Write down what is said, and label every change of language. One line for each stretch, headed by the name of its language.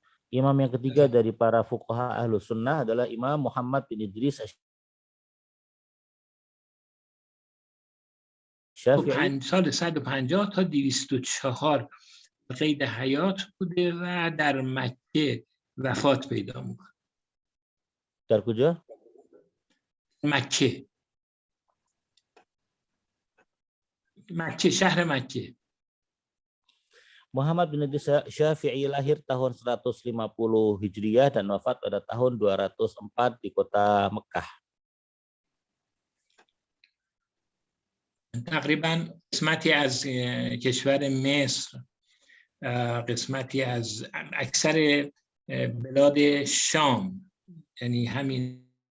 Indonesian: Imam yang ketiga dari para fuqaha ahlu sunnah adalah Imam Muhammad bin Idris Syafi'i.
Persian: سال 150 تا 204 قید حیات بوده و در مکه وفات پیدا میکنه. در کجا؟ مکه، شهر مکه.
Indonesian: Muhammad bin Idris Syafi'i lahir tahun 150 Hijriyah dan wafat pada tahun 204 di kota Mekah.
Persian: تقریبا قسمتی از کشور مصر، قسمتی از اکثر بلاد شام، یعنی همین